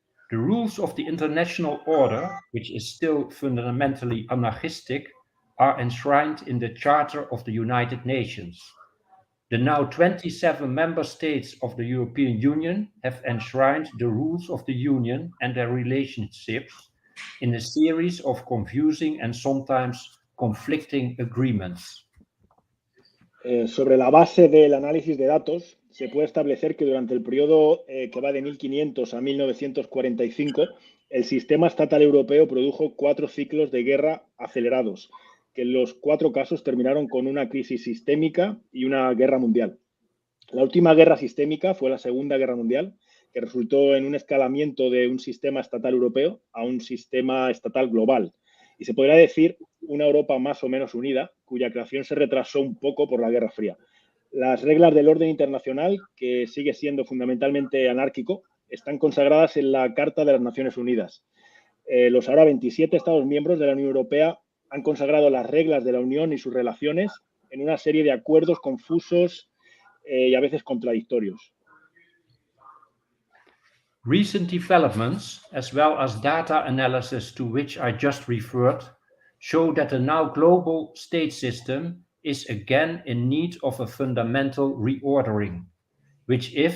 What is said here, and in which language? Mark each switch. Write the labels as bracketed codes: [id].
[en] The rules of the international order, which is still fundamentally anarchistic, are enshrined in the Charter of the United Nations. The now 27 member states of the European Union have enshrined the rules of the Union and their relationships in a series of confusing and sometimes conflicting agreements. [es] Sobre la base del análisis de datos, se puede establecer que durante el periodo que va de 1500 a 1945, el sistema estatal europeo produjo 4 ciclos de guerra acelerados, que en los 4 casos terminaron con una crisis sistémica y una guerra mundial. La última guerra sistémica fue la Segunda Guerra Mundial, que resultó en un escalamiento de un sistema estatal europeo a un sistema estatal global. Y se podría decir una Europa más o menos unida, cuya creación se retrasó un poco por la Guerra Fría. Las reglas del orden internacional, que sigue siendo fundamentalmente anárquico, están consagradas en la Carta de las Naciones Unidas. Los ahora 27 Estados miembros de la Unión Europea han consagrado las reglas de la Unión y sus relaciones en una serie de acuerdos confusos y a veces contradictorios. [en] Recent developments, as well as data analysis to which I just referred, show that the now global state system is again in need of a fundamental reordering, which,